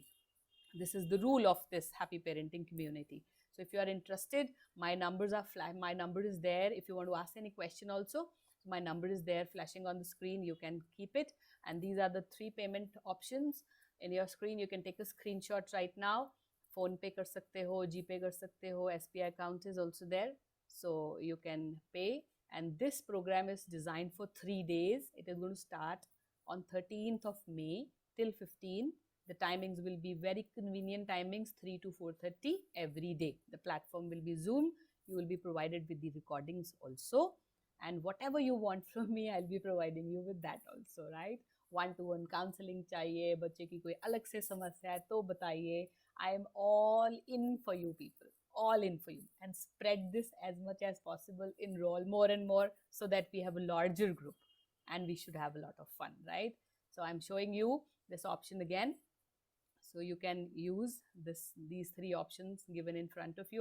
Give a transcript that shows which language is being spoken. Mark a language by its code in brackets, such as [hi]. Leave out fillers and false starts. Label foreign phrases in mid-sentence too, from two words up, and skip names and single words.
[en] This is the rule of this happy parenting community. So if you are interested, my numbers are my number is there. If you want to ask any question also, my number is there flashing on the screen. You can keep it. And these are the 3 payment options in your screen. You can take a screenshot right now. [hi] Phone pay kar sakte ho, GPay kar sakte ho, [en] SBI account is also there. So you can pay. And this program is designed for 3 days. It is going to start on 13th of May till 15th. The timings will be very convenient timings, 3 to 4:30 every day. The platform will be Zoom. You will be provided with the recordings also. And whatever you want from me, I'll be providing you with that also, right? One-to-one counseling [hi] चाहिए, बच्चे की कोई अलग से समस्या है तो बताइए. [en] I am all in for you people. All in for you. And spread this as much as possible. Enroll more and more so that we have a larger group. And we should have a lot of fun, right? So I'm showing you this option again. So you can use these 3 options given in front of you.